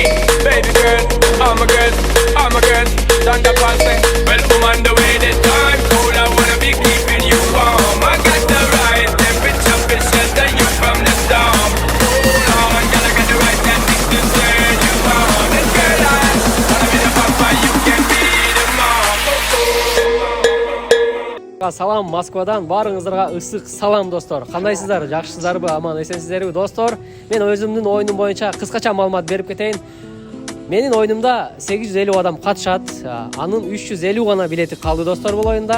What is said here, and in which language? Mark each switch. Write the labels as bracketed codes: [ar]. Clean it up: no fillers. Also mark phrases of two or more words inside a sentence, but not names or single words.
[en] Baby girl, all my girls, Santa Paul say, well, woman, the way the time cold, I wanna be keeping you warm. I got the right temperature to shelter you from the storm. Hold on, girl, I got the right tactics to turn you on. And girl, I wanna be the papa, you can be the mom. [ky] Салам Москвадан, барыңыздарга ысык салам достор. Кандайсыздар? Жакшысыздарбы? Аман эсенсиздерби достор? Мен өзүмдүн оюнум боюнча кыскача маалымат берип кетейин. Менин оюнумда 850 адам катышат. Анын 350 гана билети калды достор бул оюнда.